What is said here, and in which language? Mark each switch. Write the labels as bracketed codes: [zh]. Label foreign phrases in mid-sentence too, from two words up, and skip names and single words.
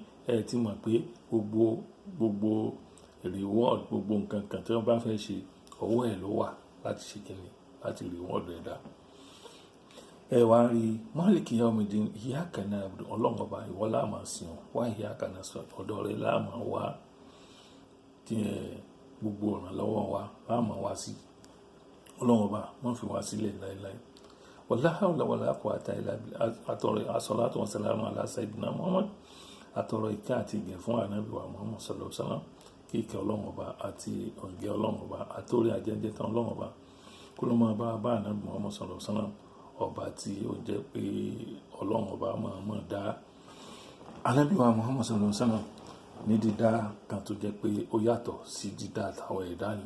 [yo] Ẹ ti mọ̀ pé gbogbo reward, gbogbo nǹkan kan tí wọ́n bá fẹ́ ṣe ọwọ́ ẹ̀ ló wà láti ṣe kíni, láti reward ẹ̀dá. Ẹ wá rí [ar] مالك يوم الدين, إياك نعبد [yo] ọlọ́run ọba ìwọ la máa sìn wá, [ar] إياك نستعين [yo] ọ̀dọ̀ rẹ̀ la máa wá gbogbo ìrànlọ́wọ́ wa la máa wá sí. Ọlọ́run ọba wọ́n fi wá sílẹ̀ láéláé. [ar] ولا حول ولا قوة إلا بالله. [yo] Àtọ̀rọ̀ [ar] الصلاة والسلام على سيدنا محمد. [yo] Àtọ̀rọ̀ ìkẹ́ àti ìgẹ̀ fún ànábì wa Muhammad [ar] صلى الله عليه وسلم. [yo] Kí ìkẹ́ ọlọ́run ọba àti ọ̀gẹ́ ọlọ́run ọba àtòrí àjẹjẹ tán ọlọ́run ọba kó ló máa bá ànábì Muhammad [ar] صلى الله عليه وسلم, [yo] ọba tí ó jẹ́ pé ọlọ́run ọba máa dá ànábì wa Muhammad [ar] صلى الله عليه وسلم [yo] ní dídá kan tó jẹ́ pé ó yàtọ̀ sí dídá àtàwọn ẹ̀dá ni.